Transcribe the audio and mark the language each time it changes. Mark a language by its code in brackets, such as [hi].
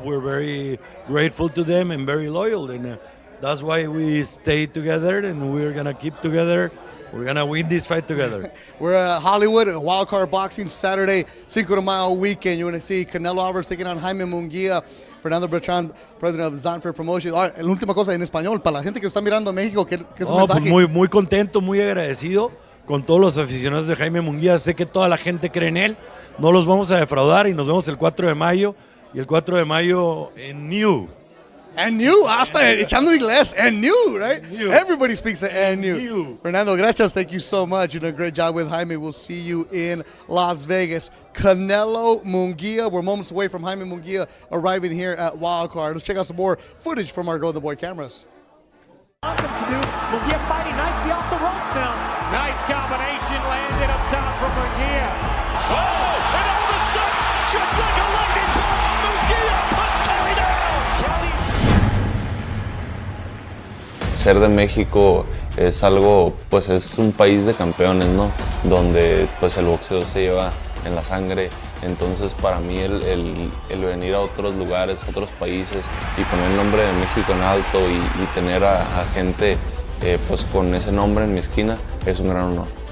[en] We're very grateful to them and very loyal, and that's why we stay together, and we're gonna keep together. We're going to win this fight together. We're at Hollywood, Wildcard Boxing, Saturday, Cinco de Mayo weekend. You're going to see Canelo Álvarez taking on Jaime Munguía, Fernando Beltrán, president of Zanfer Promotions. [es] Ahora, la última cosa en español, para la gente que está mirando en México, ¿qué es el mensaje? Pues muy contento, muy agradecido con todos los aficionados de Jaime Munguía. Sé que toda la gente cree en él. No los vamos a defraudar y nos vemos el 4 de mayo. Y el 4 de mayo en New. [en] And new, [es] hasta echando inglés, [en] and new, right? New. Everybody speaks the and new. Fernando, gracias, thank you so much. You did a great job with Jaime. We'll see you in Las Vegas. Canelo Munguía, we're moments away from Jaime Munguía arriving here at Wildcard. Let's check out some more footage from our Golden Boy cameras. Awesome to do. Munguía fighting nicely off the ropes now. Nice combination landed up top from Munguía. Oh, and all of a sudden, just like a lightning bolt, Munguía puts Kelly down. [es] Ser de México es algo, pues es un país de campeones, ¿no? Donde pues el boxeo se lleva en la sangre. Entonces para mí el venir a otros lugares, a otros países y poner el nombre de México en alto y tener a gente pues con ese nombre en mi esquina es un gran honor.